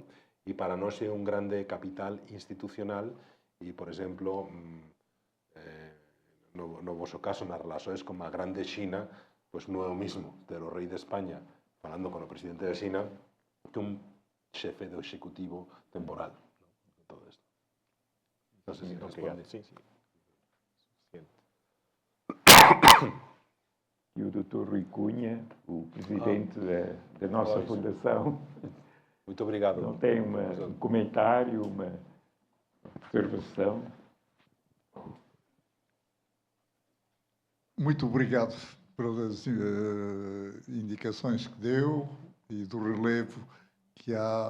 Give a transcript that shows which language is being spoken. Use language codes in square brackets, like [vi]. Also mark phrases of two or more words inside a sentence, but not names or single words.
[gl] E para nós é un grande capital institucional e, por exemplo, no vosso caso, nas relações con a grande China, pois non é o mismo ter o rei de España falando con o presidente de China que un xefe do executivo temporal. Todo isto. Non sei se responde. Sí. [pt] E o Dr. Rui Cunha, o presidente da nossa fundação. Muito obrigado. Não tem um comentário, uma observação? Muito obrigado pelas indicações que deu e do relevo que há